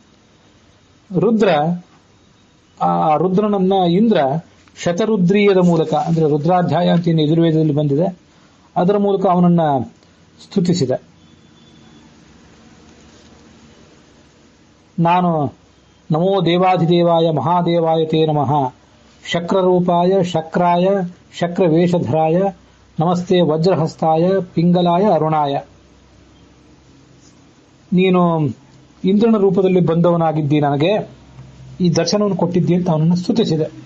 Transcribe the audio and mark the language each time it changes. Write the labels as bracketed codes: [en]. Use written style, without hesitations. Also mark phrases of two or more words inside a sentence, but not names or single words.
[kn] ರುದ್ರನನ್ನ ಇಂದ್ರ ಶತರುದ್ರೀಯದ ಮೂಲಕ, ಅಂದ್ರೆ ರುದ್ರಾಧ್ಯಾಯ ಅಂತ ಏನು ಯಜುರ್ವೇದದಲ್ಲಿ ಬಂದಿದೆ, ಅದರ ಮೂಲಕ ಅವನನ್ನ ಸ್ತುತಿಸಿದ. [sa] ನಾನು ನಮೋ ದೇವಾಧಿದೇವಾಯ ಮಹಾದೇವಾಯ ತೇ ನಮಃ ಶಕ್ರರೂಪಾಯ ಶಕ್ರಾಯ ಶಕ್ರವೇಷಧರಾಯ ನಮಸ್ತೆ ವಜ್ರಹಸ್ತಾಯ ಪಿಂಗಲಾಯ ಅರುಣಾಯ. [kn] ನೀನು ಇಂದ್ರನ ರೂಪದಲ್ಲಿ ಬಂದವನಾಗಿದ್ದಿ, ನನಗೆ ಈ ದರ್ಶನವನ್ನು ಕೊಟ್ಟಿದ್ದಿ ಅಂತ ಅವನನ್ನು ಸ್ತುತಿಸಿದೆ.